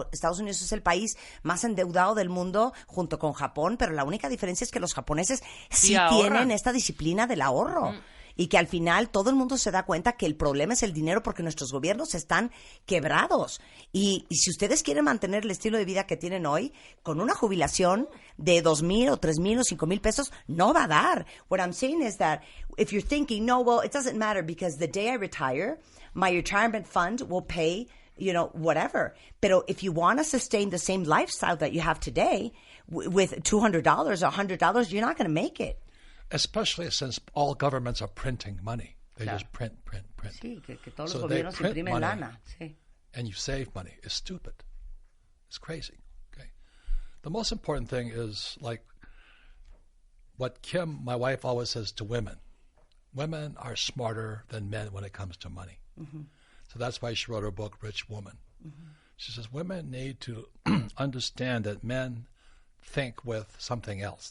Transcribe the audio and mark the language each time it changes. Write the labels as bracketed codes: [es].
[es] Estados Unidos es el país más endeudado del mundo junto con Japón, pero la única diferencia es que los japoneses sí tienen esta disciplina del ahorro. Y que al final todo el mundo se da cuenta que el problema es el dinero, porque nuestros gobiernos están quebrados. Y si ustedes quieren mantener el estilo de vida que tienen hoy, con una jubilación de 2,000 o 3,000 o 5,000 pesos, no va a dar. [en] What I'm saying is that if you're thinking, no, well, it doesn't matter because the day I retire, my retirement fund will pay, whatever. [es] Pero [en] if you want to sustain the same lifestyle that you have today with $200 or $100, you're not going to make it. Especially since all governments are printing money. They just print. [es] Sí, que todos los gobiernos imprimen lana. Sí. [en] And you save money. It's stupid. It's crazy. Okay. The most important thing is like what Kim, my wife, always says to women. Women are smarter than men when it comes to money. So that's why she wrote her book, Rich Woman. She says women need to understand that men think with something else.